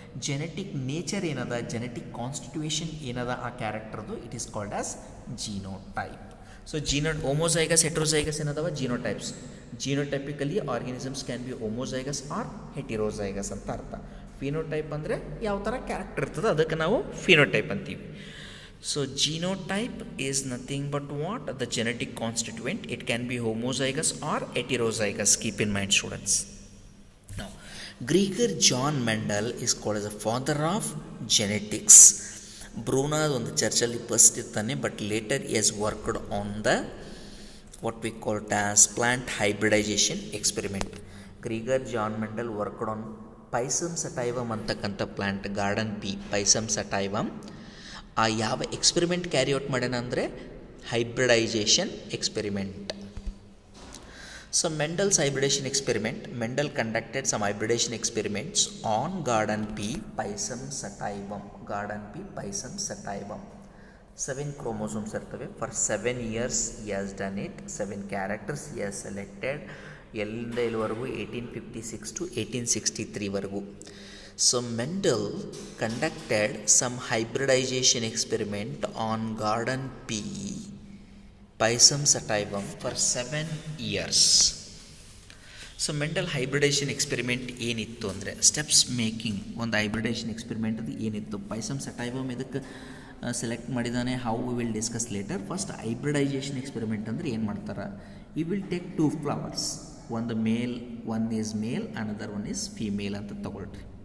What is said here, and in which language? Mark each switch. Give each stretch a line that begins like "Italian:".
English: genetic nature
Kannada: ಏನದ,
English: genetic constitution
Kannada: ಏನದ ಆ ಕ್ಯಾರೆಕ್ಟರ್ದು,
English: It is called as genotype. So homozygous heterozygous
Kannada: ಏನದವ
English: Genotypes. Genotypically organisms can be homozygous or heterozygous
Kannada: ಅಂತ ಅರ್ಥ. Phenotype ಅಂದರೆ ಯಾವ ಥರ ಕ್ಯಾರೆಕ್ಟರ್ ಇರ್ತದೆ ಅದಕ್ಕೆ ನಾವು ಫಿನೋಟೈಪ್ ಅಂತೀವಿ.
English: So genotype is nothing but what? The genetic constituent. It can be homozygous or heterozygous. Keep in mind, students. Now, Gregor John Mendel is called as the father of genetics. Bruna
Kannada: ಒಂದು ಚರ್ಚಲ್ಲಿ first ಇರ್ತಾನೆ,
English: But later he has worked on the what we call it as plant hybridization experiment. Gregor John Mendel worked on Pisum sativum
Kannada: ಅಂತಕ್ಕಂಥ plant,
English: Garden pea Pisum sativum.
Kannada: ಆ ಯಾವ experiment carry out ಮಾಡ್ಯಾನ ಅಂದರೆ hybridisation experiment.
English: So Mendel's hybridization experiment, Mendel conducted some hybridization experiments on garden pea Pisum sativum.
Kannada: Garden pea ಪೈಸಮ್ ಸಟೈವಮ್ 7 chromosomes ಇರ್ತವೆ.
English: For 7 years he has done it. 7 characters he has selected.
Kannada: ಎಲ್ಲಿಂದ ಎಲ್ಲಿವರೆಗೂ 1856 to 1863 ವರೆಗೂ.
English: So Mendel conducted some hybridization experiment on garden pea Pisum sativum for 7 years.
Kannada: So Mendel hybridisation experiment ಏನಿತ್ತು ಅಂದರೆ steps making. ಒಂದು hybridisation experiment ಅದು ಏನಿತ್ತು, ಪೈಸಮ್ ಸಟೈವಮ್ ಇದಕ್ಕೆ select ಮಾಡಿದ್ದಾನೆ.
English: How we will discuss later. First hybridization experiment
Kannada: ಅಂದರೆ ಏನು ಮಾಡ್ತಾರೆ,
English: you will take 2 flowers,
Kannada: ಒಂದು ಮೇಲ್,
English: one is male, another one is female
Kannada: ಅಂತ ತಗೊಳ್ರಿ.